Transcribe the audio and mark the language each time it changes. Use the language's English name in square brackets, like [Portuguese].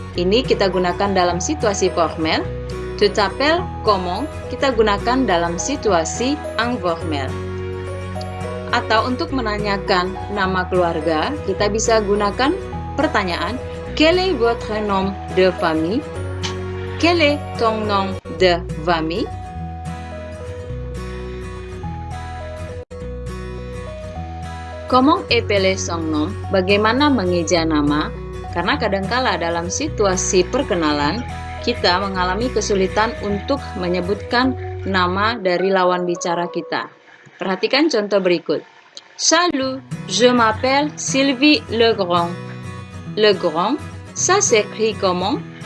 [Indonesian] Ini kita gunakan dalam situasi formal. [French] Tu t'appelles comment? [Indonesian] Kita gunakan dalam situasi informal. Atau untuk menanyakan nama keluarga, kita bisa gunakan pertanyaan [French] quel est votre nom de famille? Quel est ton nom de famille? Comment appeler son nom? [Indonesian] Bagaimana mengeja nama? Karena kadangkala dalam situasi perkenalan, kita mengalami kesulitan untuk menyebutkan nama dari lawan bicara kita. Perhatikan contoh berikut. [French] Salut, je m'appelle Sylvie Legrand. Legrand, ça s'écrit comment?